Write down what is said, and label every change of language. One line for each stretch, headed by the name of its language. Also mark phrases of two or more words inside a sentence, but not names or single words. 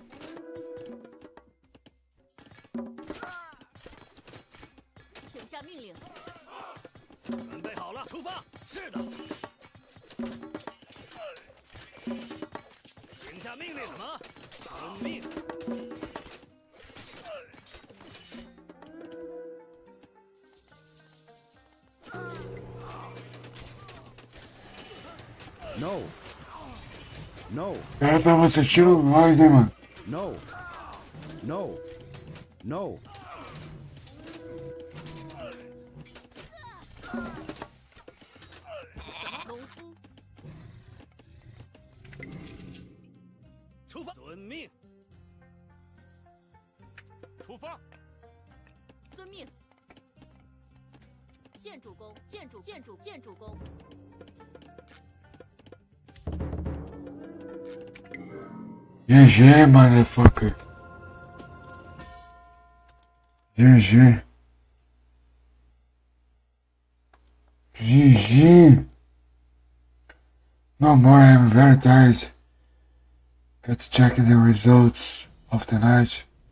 Chinese: 请下命令。准备好了，出发。是的。请下命令。什么？遵命。
English: No. No.
Portuguese: Cara, tava assistindo nós, né, mano?
English: No. No. No.
Chinese: 遵命。出发。遵命。建筑工，建筑工。
English: GG, motherfucker. GG. GG. No more, I'm very tired. Let's check the results of the night.